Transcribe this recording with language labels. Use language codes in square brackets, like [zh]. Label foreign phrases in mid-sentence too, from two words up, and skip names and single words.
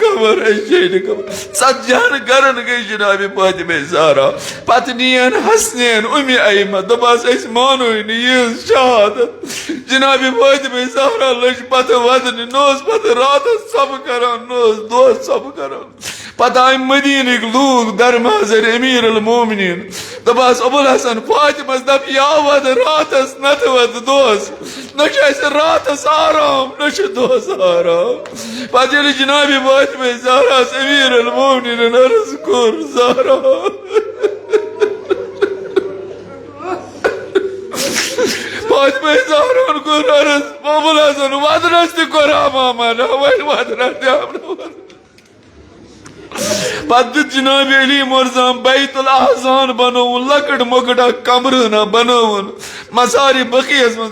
[ks] خبر اَسہِ چھے نہٕ خبر 40 گرن گٔے جناب فاطمہ زہرا پتہٕ نِیَن حسنین ایمہ دوٚپہَس أسۍ مانوٕے نہٕ یِہٕنٛز شہادت جناب فاطمہ زہرا لٔج پتہٕ ودنہِ نہ اوس پتہٕ راتس ژۄپہٕ کران نہ اوس دۄہس ژۄپہٕ کران پتہٕ آیہِ مدیٖنٕکۍ لوٗکھ در محضر امیر المومنین دوٚپہَس ابوالحسن فاطمس دپ یا ود راتس نتہٕ ود دۄہس نہ چھُ اسہِ راتس آرام نہ چھُ دۄہس آرام پتہٕ ییٚلہِ جناب فاطمہ زہراہس امیر المومنینن عرض کوٚر زہرا فاطمہ زہراہن کوٚر عرض ابوالحسن ودنس تہِ کوٚر امامانہ وۄنۍ ودنس تہِ آو پتہٕ دیُت جناب علی مرزان بیت الاحزان بنووُن لۄکٕٹ مۄکٕٹ اکھ کمرٕ بنووُن مسارِ بقیس منٛز